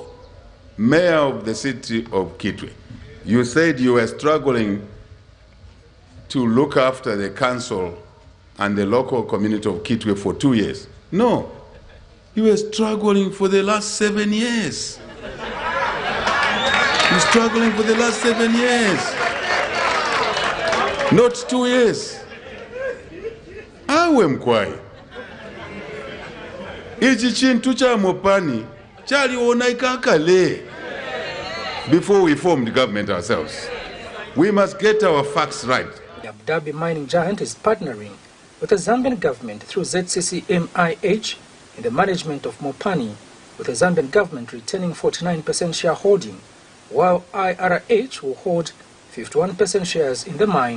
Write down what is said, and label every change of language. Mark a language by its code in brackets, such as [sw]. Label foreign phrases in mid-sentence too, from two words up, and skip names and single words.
[en] Mayor of the city of Kitwe, you said you were struggling to look after the council and the local community of Kitwe for 2 years. No, you were struggling for the last 7 years. You're struggling for the last 7 years, not 2 years. [bem] Ewe mkwai. Ichi chintu cha Mopani chali onaika kale. [en] Before we form the government ourselves, we must get our facts right. The Abu Dhabi mining giant is partnering with the Zambian government through ZCCMIH in the management of Mopani, with the Zambian government retaining 49% shareholding, while IRH will hold 51% shares in the mine.